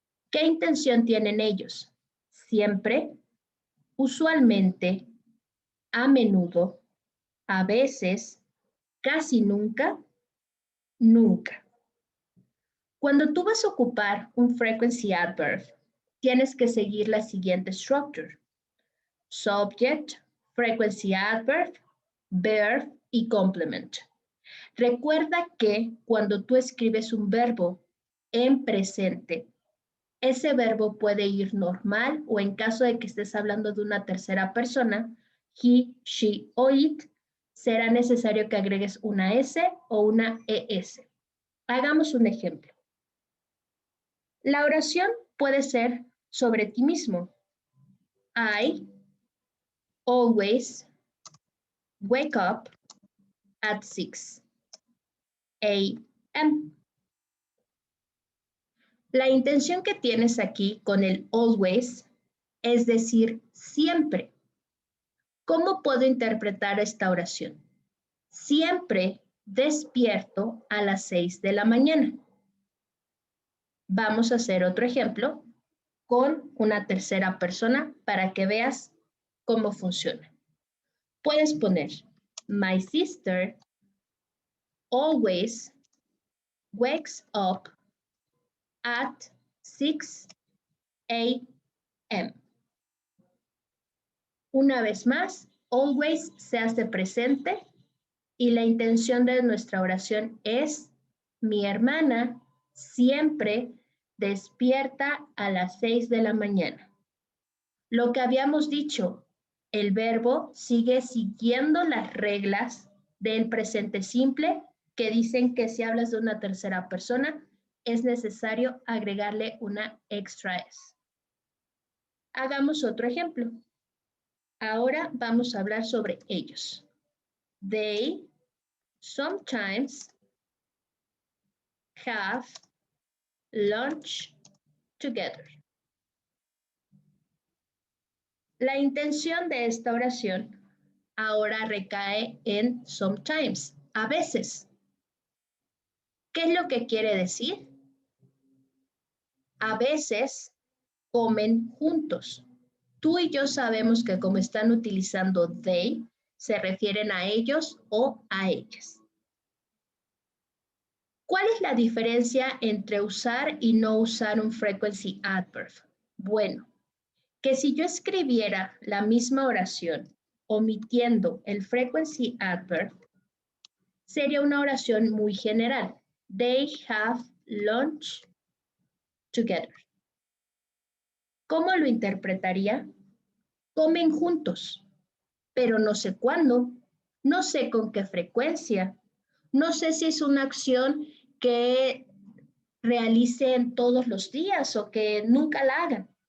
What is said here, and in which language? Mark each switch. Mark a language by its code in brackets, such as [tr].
[es] ¿Qué intención tienen ellos? Siempre, usualmente, a menudo, a veces, casi nunca, nunca. Cuando tú vas a ocupar un frequency adverb, tienes que seguir la siguiente structure. Subject, frequency adverb, verb y complement. Recuerda que cuando tú escribes un verbo en presente, ese verbo puede ir normal o en caso de que estés hablando de una tercera persona, he, she o it, será necesario que agregues una S o una ES. Hagamos un ejemplo. La oración puede ser sobre ti mismo. [en] I always wake up at 6 a.m. [es] La intención que tienes aquí con el always es decir siempre. ¿Cómo puedo interpretar esta oración? Siempre despierto a las 6 de la mañana. Vamos a hacer otro ejemplo con una tercera persona para que veas cómo funciona. Puedes poner, [en] my sister always wakes up at 6 a.m. [es] Una vez más, always se hace presente y la intención de nuestra oración es, mi hermana siempre despierta a las 6 de la mañana. Lo que habíamos dicho, el verbo sigue siguiendo las reglas del presente simple que dicen que si hablas de una tercera persona es necesario agregarle una extra S. Hagamos otro ejemplo. Ahora vamos a hablar sobre ellos. [en] They sometimes have lunch together. [es] La intención de esta oración ahora recae en sometimes, a veces. ¿Qué es lo que quiere decir? A veces comen juntos. Tú y yo sabemos que como están utilizando they, se refieren a ellos o a ellas. ¿Cuál es la diferencia entre usar y no usar un frequency adverb? Bueno, que si yo escribiera la misma oración omitiendo el frequency adverb, sería una oración muy general. [en] They have lunch together. [es] ¿Cómo lo interpretaría? Comen juntos, pero no sé cuándo, no sé con qué frecuencia, no sé si es una acción que realicen todos los días o que nunca la hagan.